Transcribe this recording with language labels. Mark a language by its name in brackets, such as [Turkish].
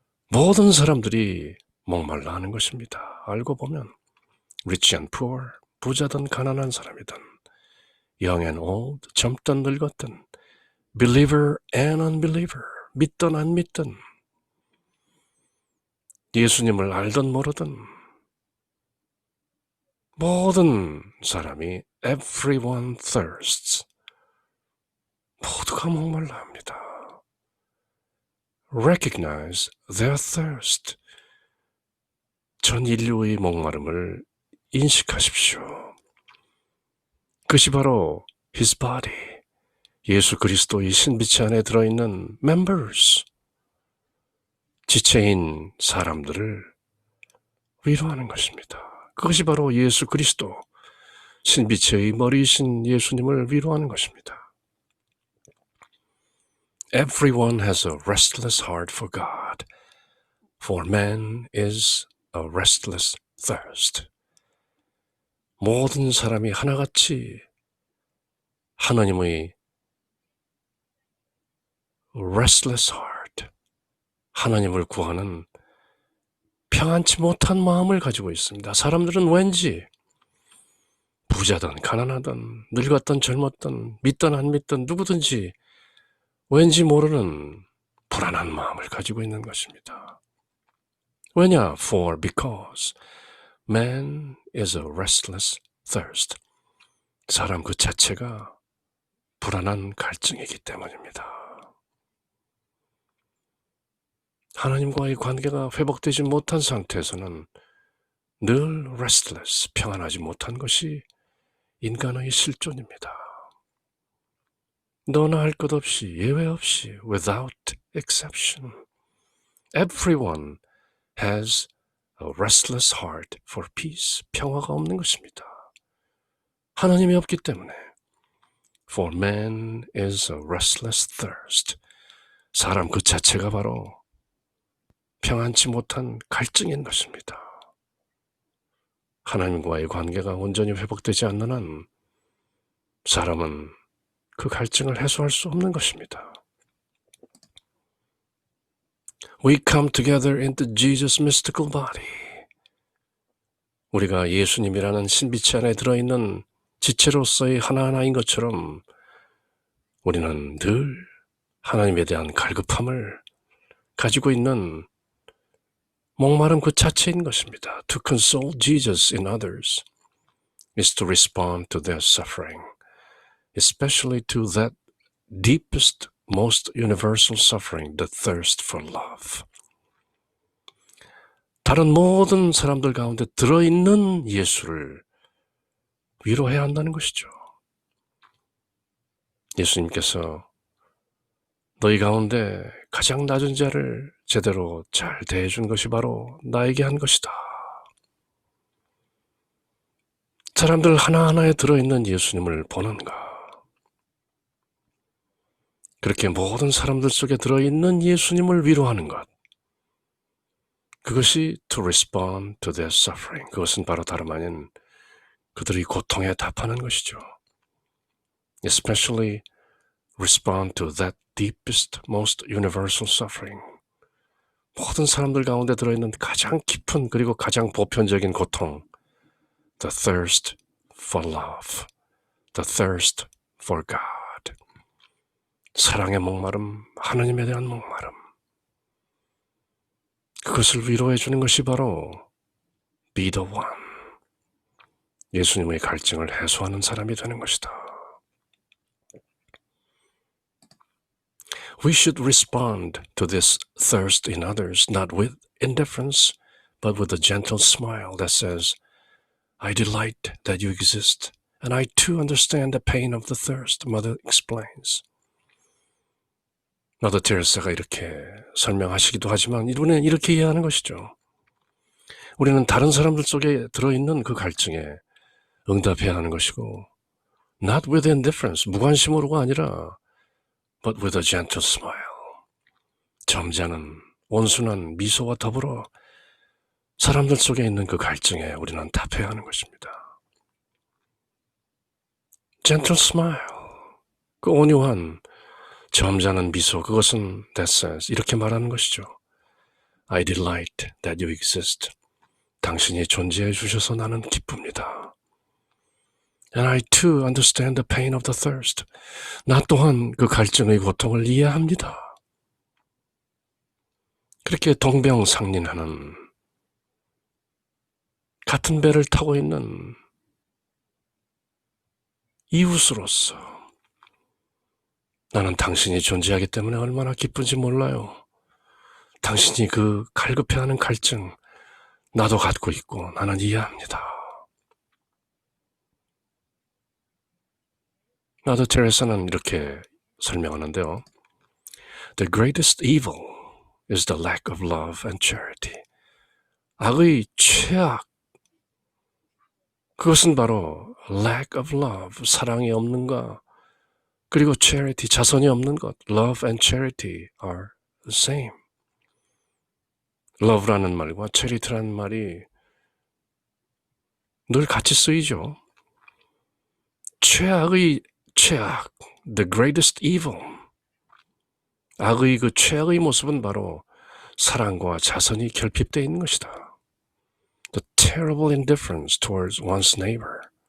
[Korean] 모든 사람들이 목말라 하는 것입니다. 알고 보면 [English] rich and poor, [Korean] 부자든 가난한 사람이든 [English] young and old, [Korean] 젊든 늙었든 [English] believer and unbeliever, [Korean] 믿든 안 믿든 예수님을 알든 모르든 모든 사람이 [English] everyone thirsts. [Korean] 모두가 목말라 합니다. [English] Recognize their thirst. [Korean] 전 인류의 목마름을 인식하십시오. 그것이 바로 [English] His body, [Korean] 예수 그리스도의 신비체 안에 들어있는 [English] members, [Korean] 지체인 사람들을 위로하는 것입니다. 그것이 바로 예수 그리스도, 신비체의 머리이신 예수님을 위로하는 것입니다. [English] Everyone has a restless heart for God, for man is a restless thirst. [Korean] 모든 사람이 하나같이 하나님의 [English] restless heart, [Korean] 하나님을 구하는 평안치 못한 마음을 가지고 있습니다. 사람들은 왠지 부자든 가난하든 늙었든 젊었든 믿든 안 믿든 누구든지 왠지 모르는 불안한 마음을 가지고 있는 것입니다. 왜냐? [English] because man is a restless thirst. [Korean] 사람 그 자체가 불안한 갈증이기 때문입니다. 하나님과의 관계가 회복되지 못한 상태에서는 늘 [English] restless, [Korean] 평안하지 못한 것이 인간의 실존입니다. 너나 할 것 없이, 예외 없이, [English] without exception, everyone has a restless heart for peace. [Korean] 평화가 없는 것입니다. 하나님이 없기 때문에 [English] for man is a restless thirst. [Korean] 사람 그 자체가 바로 평안치 못한 갈증인 것입니다. 하나님과의 관계가 온전히 회복되지 않는 한 사람은 그 갈증을 해소할 수 없는 것입니다. [English] We come together into Jesus' mystical body. [Korean] 우리가 예수님이라는 신비체 안에 들어있는 지체로서의 하나하나인 것처럼 우리는 늘 하나님에 대한 갈급함을 가지고 있는 목마름 그 자체인 것입니다. [English] To console Jesus in others is to respond to their suffering, especially to that deepest, most universal suffering, the thirst for love. [Korean] 다른 모든 사람들 가운데 들어있는 예수를 위로해야 한다는 것이죠. 예수님께서 너희 가운데 가장 낮은 자를 제대로 잘 대해준 것이 바로 나에게 한 것이다. 사람들 하나하나에 들어있는 예수님을 보는가? 그렇게 모든 사람들 속에 들어있는 예수님을 위로하는 것. 그것이 [English] to respond to their suffering. [Korean] 그것은 바로 다름 아닌 그들의 고통에 답하는 것이죠. [English] Especially respond to that deepest, most universal suffering. [Korean] 모든 사람들 가운데 들어있는 가장 깊은 그리고 가장 보편적인 고통. [English] The thirst for love. The thirst for God. [Korean] 사랑의 목마름, 하나님에 대한 목마름. 그것을 위로해 주는 것이 바로 [English] be the one. [Korean] 예수님의 갈증을 해소하는 사람이 되는 것이다. [English] We should respond to this thirst in others not with indifference, but with a gentle smile that says, I delight that you exist, and I too understand the pain of the thirst, Mother explains. [Korean] 머더 테레사가 이렇게 설명하시기도 하지만 우리는 이렇게 이해하는 것이죠. 우리는 다른 사람들 속에 들어있는 그 갈증에 응답해야 하는 것이고 [English] not with indifference, [Korean] 무관심으로가 아니라 [English] but with a gentle smile, [Korean] 점잖은 온순한 미소와 더불어 사람들 속에 있는 그 갈증에 우리는 답해야 하는 것입니다. [English] gentle smile, [Korean] 그 온유한 점잖은 미소, 그것은 [English] that says, [Korean] 이렇게 말하는 것이죠. [English] I delight that you exist. [Korean] 당신이 존재해 주셔서 나는 기쁩니다. [English] And I too understand the pain of the thirst. [Korean] 나 또한 그 갈증의 고통을 이해합니다. 그렇게 동병상련하는 같은 배를 타고 있는 이웃으로서 나는 당신이 존재하기 때문에 얼마나 기쁜지 몰라요. 당신이 그 갈급해하는 갈증 나도 갖고 있고 나는 이해합니다. 마더 테레사는 이렇게 설명하는데요. [English] The greatest evil is the lack of love and charity. [Korean] 악의 최악, 그것은 바로 [English] lack of love, [Korean] 사랑이 없는 것, 그리고 charity, 자선이 없는 것. [English] Love and charity are the same. [Korean] love라는 말과 charity라는 말이 늘 같이 쓰이죠. 최악의 최악, [English] the greatest evil. [Korean] 악의 그 최악의 모습은 바로 사랑과 자선이 결핍되어 있는 것이다. [English] The terrible indifference towards one's neighbor.